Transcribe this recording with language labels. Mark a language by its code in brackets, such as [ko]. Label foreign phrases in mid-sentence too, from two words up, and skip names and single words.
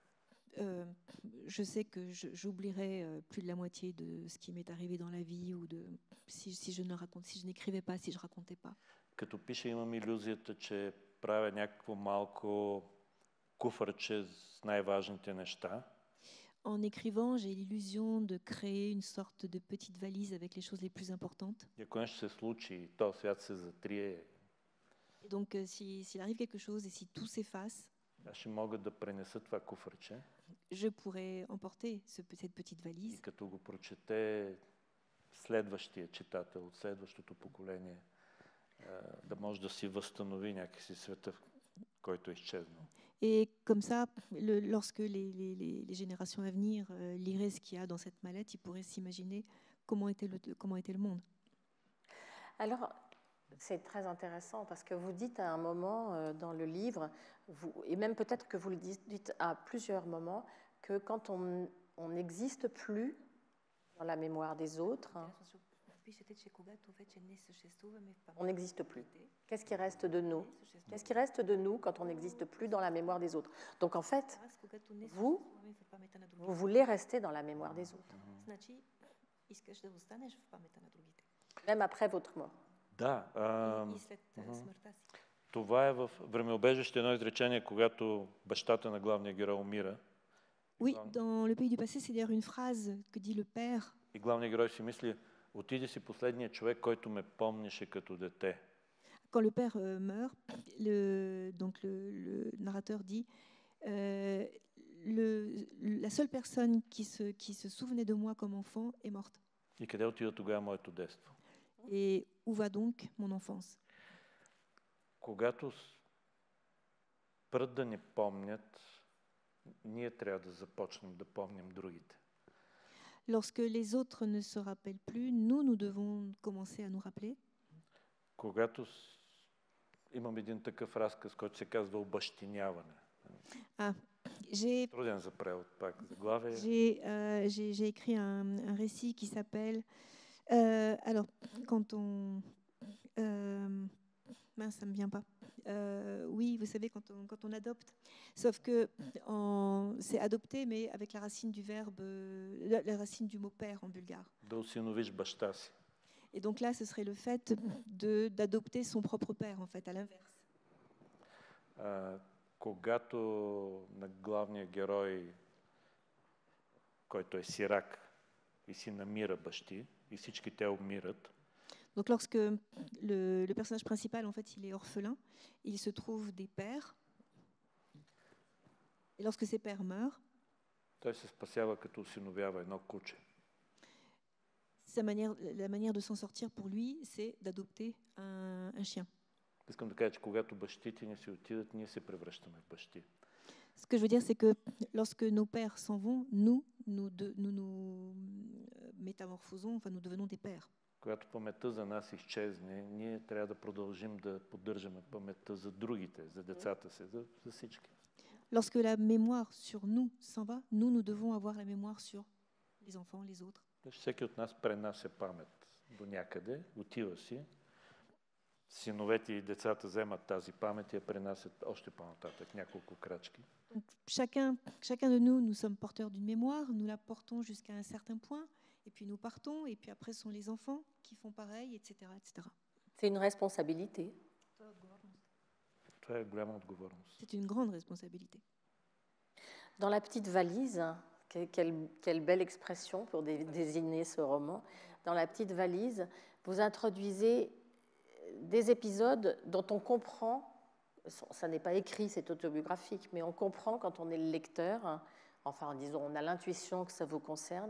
[fr] Je sais que j'oublierai plus de la moitié de ce qui m'est arrivé dans la vie ou si je n'écrivais pas, si je racontais pas. [bg] Като пиша, имам илюзията, че правя някакво малко куфарче с най-важните неща. [fr] En écrivant, j'ai l'illusion de créer une sorte de petite valise avec les choses les plus importantes. [bg] И ако нещо се случи и този свят се затрие, [fr] Et donc, s'il arrive quelque chose et si tout s'efface, [bg] аз ще мога да пренеса това куфарче [fr] je pourrais emporter cette petite [bg] и [fr] valise. [bg] като го прочете следващия читател от следващото поколение, да може да си възстанови някакси света, който е изчезнал. [fr] Et comme ça, lorsque les générations à venir liraient ce qu'il y a dans cette mallette, ils pourraient s'imaginer comment était le monde. Alors, c'est très intéressant parce que vous dites à un moment dans le livre, et même peut-être que vous le dites à plusieurs moments, que quand on n'existe plus dans la mémoire des autres, on n'existe plus. Qu'est-ce qui reste de nous? Qu'est-ce qui reste de nous quand on n'existe plus dans la mémoire des autres? Donc en fait, vous voulez rester dans la mémoire des autres. Même après votre mort. [bg] Да. Това е в Времеобежище едно изречение, когато бащата на главния герой умира. [fr] Oui, dans Le Pays du Passé, c'est d'ailleurs une phrase que dit le père. [bg] И главният герой си мисли, отиде си последния човек, който ме помнеше като дете. [fr] Quand le père meurt, le narrateur dit la seule personne qui se souvenait de moi comme enfant est morte. [bg] И къде отива тогава моето детство? [fr] Et où va donc mon enfance? [bg] Когато спрат да ни помнят, ние трябва да започнем да помним другите. [fr] Lorsque les autres ne se rappellent plus, nous devons commencer à nous rappeler. [bg] Когато имам един такъв разказ, който се казва обащиняване. Труден за превод, пак заглавие. [fr] J'ai écrit un récit qui s'appelle alors quand on mince, ça me vient pas. Oui, vous savez quand on adopte, sauf que c'est adopter, mais avec la racine du verbe, la racine du mot père en bulgare. [bg] Да усиновиш баща си. [fr] Et donc là, ce serait le fait d'adopter son propre père, en fait, à l'inverse. [bg] Когато на главния герой, който е сирак и си намира бащи, и всички те умират. [fr] Donc lorsque le personnage principal, en fait, il est orphelin, il se trouve des pères. Et lorsque ces pères meurent, [bg] той се спасява като усиновява едно куче. [fr] La manière de s'en sortir pour lui, c'est d'adopter un chien. [bg] Искам да кажа, че когато бащите ни си отидат, ние се превръщаме в бащи. [fr] Ce que je veux dire, c'est que lorsque nos pères s'en vont, nous nous métamorphosons, enfin nous devenons des pères. [bg] Когато паметта за нас изчезне, ние трябва да продължим да поддържаме паметта за другите, за децата си, за всички. [fr] Lorsque la mémoire sur nous s'en va, nous devons avoir la mémoire sur les enfants, les autres. [bg] Всеки от нас пренася памет до някъде, отива си. Синовете и децата вземат тази памет и я пренасят още по-нататък, няколко крачки. [fr] Chacun de nous sommes porteurs d'une mémoire, nous la portons jusqu'à un certain point, et puis nous partons, et puis après sont les enfants qui font pareil, etc., etc. C'est une responsabilité. [bg] Това е голяма отговорност. [fr] C'est une grande responsabilité. Dans la petite valise, quelle belle expression pour désigner ce roman, dans la petite valise, vous introduisez des épisodes dont on comprend, ça n'est pas écrit, c'est autobiographique, mais on comprend quand on est le lecteur, enfin disons, on a l'intuition que ça vous concerne.